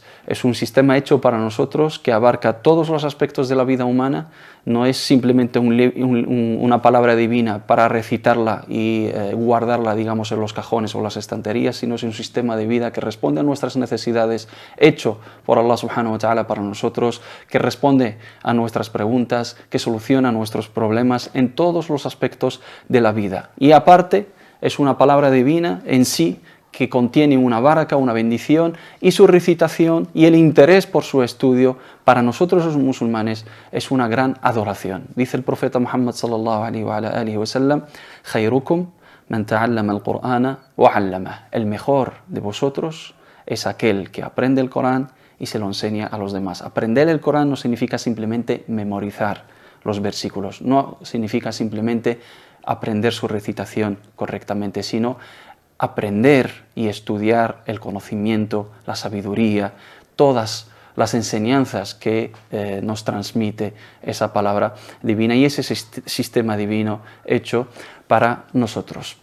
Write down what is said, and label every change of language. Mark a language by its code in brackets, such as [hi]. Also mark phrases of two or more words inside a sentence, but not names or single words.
[es] Es un sistema hecho para nosotros que abarca todos los aspectos de la vida humana. No es simplemente una palabra divina para recitarla y guardarla, digamos, en los cajones o las estanterías, sino es un sistema de vida que responde a nuestras necesidades, hecho por Allah [ar] سبحانه وتعالى [es] para nosotros, que responde a nuestras preguntas, que soluciona nuestros problemas en todos los aspectos de la vida. Y aparte, es una palabra divina en sí, que contiene una baraka, una bendición, y su recitación y el interés por su estudio para nosotros los musulmanes es una gran adoración. Dice el profeta Muhammad [ar] صلى الله عليه وسلم: "خيركم من تعلم القرآن وعلمه". [es] El mejor de vosotros es aquel que aprende el Corán y se lo enseña a los demás. Aprender el Corán no significa simplemente memorizar los versículos, no significa simplemente aprender su recitación correctamente, sino aprender y estudiar el conocimiento, la sabiduría, todas las enseñanzas que nos transmite esa palabra divina y ese sistema divino hecho para nosotros.